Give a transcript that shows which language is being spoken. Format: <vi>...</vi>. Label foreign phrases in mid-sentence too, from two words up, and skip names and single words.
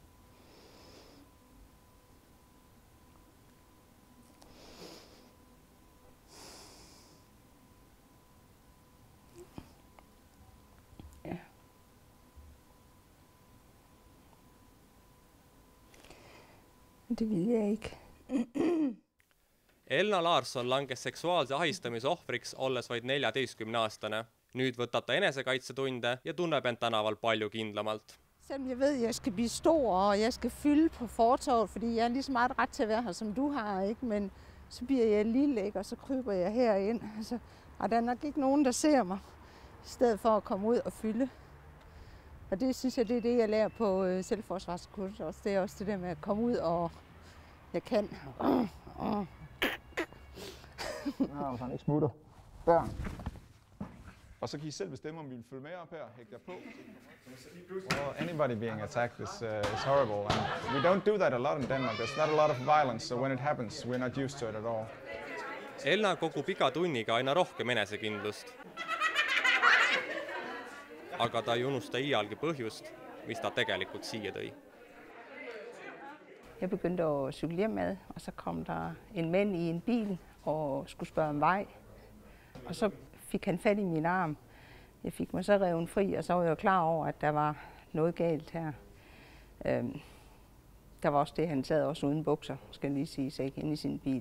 <da>Ja. Det ville jeg ikke.</da> <et>Elna Larsson langes seksuaalse ahistamise ohvriks olles vaid 14-aastane. Nüüd võtab ta enesekaitsetunde ja tunneb end tänaval palju kindlamalt.</et> <da>Selvom jeg ved, at jeg skal blive stor, og jeg skal fylde på fortovet, fordi jeg er lige så meget ret til at være her, som du har, ikke? Men så bliver jeg lille, ikke? Og så kryber jeg herind. Altså, og der er nok ikke nogen, der ser mig, i stedet for at komme ud og fylde. Og det synes jeg, det er det, jeg lærer på selvforsvarskurset også. Det er også det der med at komme ud, og jeg kan. Nå, så han ikke smutter. Der. Og så kan I selv bestemme, om I vil følge med op her, hægte jer på.</da> <en>Well, anybody being attacked is horrible, and we don't do that a lot in Denmark. There's not a lot of violence, so when it happens, we're not used to it at all.</en> <et>Elna kogub iga tunniga aina rohkem enesekindlust. Aga ta ei unusta iialgi põhjust, mis ta tegelikult siia tõi.</et> <da>Jeg begyndte at cykle hjem med, og så kom der en mand i en bil og skulle spørge om vej. Og så fik han fat i min arm. Jeg fik mig så revet fri, og så var jeg klar over, at der var noget galt her. Der var også det, han sad også uden bukser, skal jeg lige sige, så ikke inde i sin bil.</da>